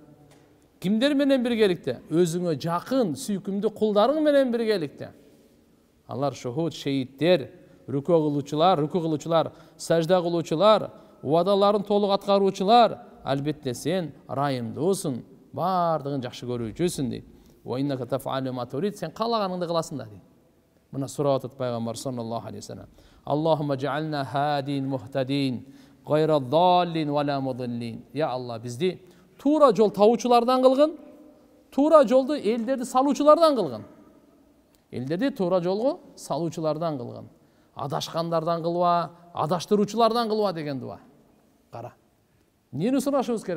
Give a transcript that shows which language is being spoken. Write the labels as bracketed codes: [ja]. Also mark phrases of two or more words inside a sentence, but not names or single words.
[ky] Кимдер менен биргеликте? Өзүңө жакын, сүйкүмдүү кулдарың менен биргеликте. Алар шухуд, шейиттер, рүкү кылуучулар, сажда кылуучулар, убадаларын толук аткаруучулар. Албетте сен райымдуусуң, бардыгын жакшы көрүүчүсүң дейт. [ar] وإنك تفعل ما تريد, [ky] сен каалаганыңды кыласың да дейт. Мына сурап атат пайгамбар [ar] صلى الله عليه وسلم اللهم اجعلنا هادين مهتدين غير ضالين ولا مضلين. [ky] Я Алла, бизди тура жол табуучулардан кылгын, тура жолду элдерди салуучулардан кылгын. Элдерди тура жолго салуучулардан кылгын. Адашкандардан кылба, адаштыруучулардан кылба деген дуа. Кара. Нени сурашыбыз керек?